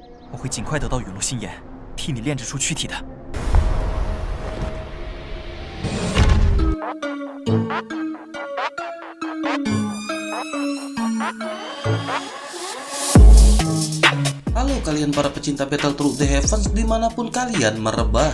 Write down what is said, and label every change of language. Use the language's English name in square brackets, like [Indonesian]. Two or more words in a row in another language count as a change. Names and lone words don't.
[Chinese] 我会尽快得到陨落心炎，替你炼制出躯体的。 [Indonesian] Halo kalian para pecinta Battle Through the Heavens dimanapun kalian merebah.